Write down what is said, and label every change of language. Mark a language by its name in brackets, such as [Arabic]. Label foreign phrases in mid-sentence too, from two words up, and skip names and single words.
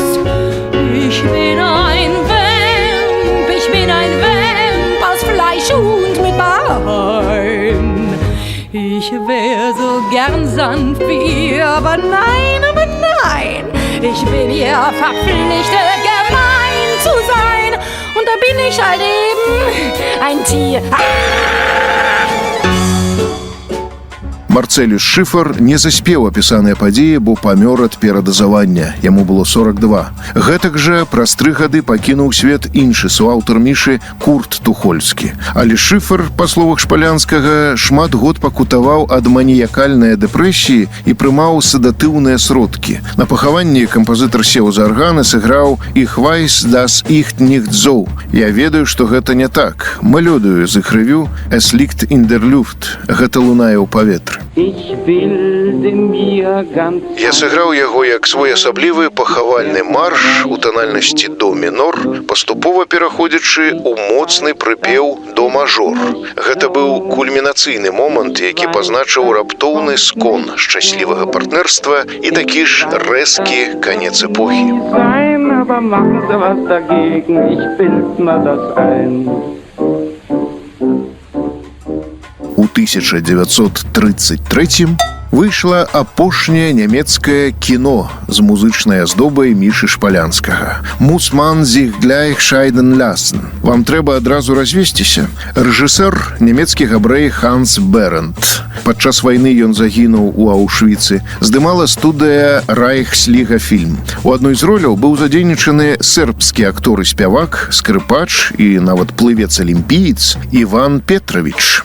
[German] Ich bin ein Vamp, ich bin ein Vamp aus Fleisch und mit Bein. Ich wär so gern sanft wie ihr, aber nein, ich bin ihr verpflichtet, gemein zu sein. Und da bin ich halt eben ein Tier. [Belarusian] Марцэлюс Шыфер не заспеў апісаныя падзеі, бо памёр ад перадазавання. Яму было 42. Гэтак жа праз 3 гады пакінуў свет іншы суаўтар Мішы Курт Тухольскі. Але Шыфер, па словах Шпалянскага, шмат год пакутаваў ад маніякальнай дэпрэсіі і прымаў седатыўныя сродкі. На пахаванні кампазітар сеў за арган і сыграў «Ich weiß, dass ich nicht so». Я ведаю, што гэта не так. Мелодыю з іх рэвю «Es liegt in der Luft». Гэта лунае ў паветры. Я сыграў яго як своеасаблівы пахавальны марш у танальнасці до мінор, паступова пераходзячы ў моцны прыпеў до мажор. Гэта быў кульмінацыйны момант, які пазначыў раптоўны скон шчаслівага партнерства і такі ж рэзкі канец эпохі. У 1933 выйшла апошняе нямецкае кіно з музычнай аздобай Мішы Шпалянскага. «Muss man sich gleich scheiden lassen». Вам трэба адразу развесціся. Рэжысэр нямецкі габрэй Ханс Берент. Падчас вайны ён загінуў у Аўшвіцы. Здымала студыя Райхсліга фільм. У адной з роляў быў задзейнічаны сербскі актор і спявак, скрыпач і нават плывец-алімпіец Іван Петрович.